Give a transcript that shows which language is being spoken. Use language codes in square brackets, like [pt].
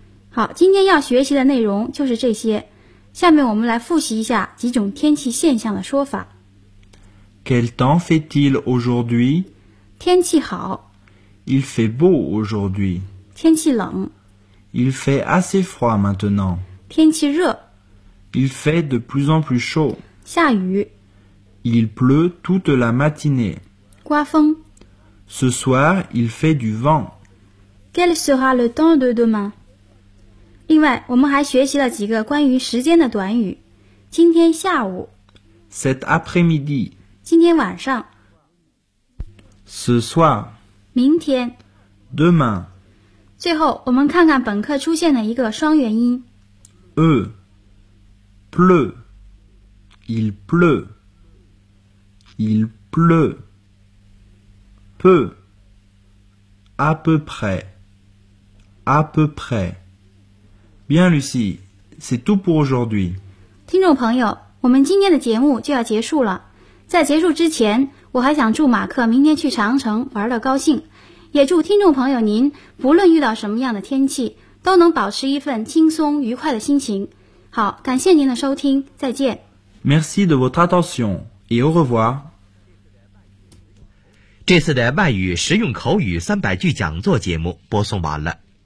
[zh] 好，今天要学习的内容就是这些。下面我们来复习一下几种天气现象的说法。 [fr] Quel temps fait-il aujourd'hui? [zh] 天气好。 [fr] Il fait beau aujourd'hui. [zh] 天气冷。 [fr] Il fait assez froid maintenant. [zh] 天气热。 [fr] Il fait de plus en plus chaud. [zh] 下雨。 [fr] Il pleut toute la matinée. [zh] 刮风。 [fr] Ce soir, il fait du vent. Quel sera le temps de demain? [zh] 另外，我们还学习了几个关于时间的短语。今天下午。 [fr] Cet après-midi. [zh] 今天晚上。 [fr] Ce soir. [zh] 明天。 [fr] Demain. [zh] 最后，我们看看本课出现的一个双元音。 [fr] E. Pleut. Il pleut. Il pleut. Peu, à peu près, à peu près. Bien, Lucie, c'est tout pour aujourd'hui. [zh] 听众朋友，我们今天的节目就要结束了。在结束之前，我还想祝马克明天去长城玩得高兴，也祝听众朋友您不论遇到什么样的天气，都能保持一份轻松愉快的心情。好，感谢您的收听，再见。 [fr] Merci de votre attention et au revoir. [zh] 这次的外语实用口语三百句讲座节目播送完了。